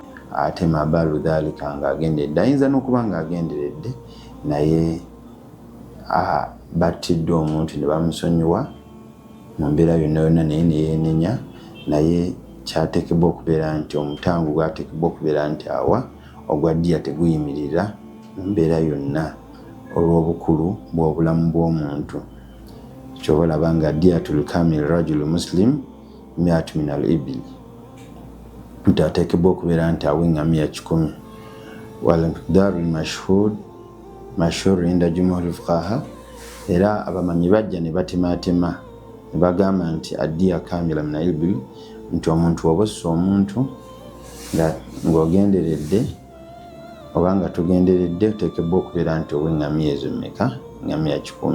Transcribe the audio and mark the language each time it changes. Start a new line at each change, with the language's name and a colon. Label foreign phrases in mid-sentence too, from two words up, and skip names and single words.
Ganda: ate
Arabic: ما بعد ذلك
Ganda: ng'agenderedde, ayinza n'okuba ng'agenderedde naye battidde omuntu ne bamusonyiwa mu mbeera yonna naye neyeenenya. naye kyateekebwa okubeera nti omutango gwateekebwa okubeera nti awa ogwa ddiya teguyimirira mu mbeera yonna olw'obukulu bw'obulamu bw'omuntu. kyoba olaba nga
Arabic: دية الكامل رجل مسلم 100 من الإبل,
Ganda: nti ateekebwa okubeera nti awa eŋŋamiya 100.
Arabic: والمقدار المشهور عند جمهور الفقهاء.
Ganda: era abamanyi bajja ne batemaatema ne bagamba nti
Arabic: الدية كاملة من الإبل,
Ganda: nti omuntu obossa omuntu ng'ogenderedde oba nga tugenderedde, oteekebwa okubeera nti owa eŋŋamiya ezo mmeka? eŋŋamiya 100.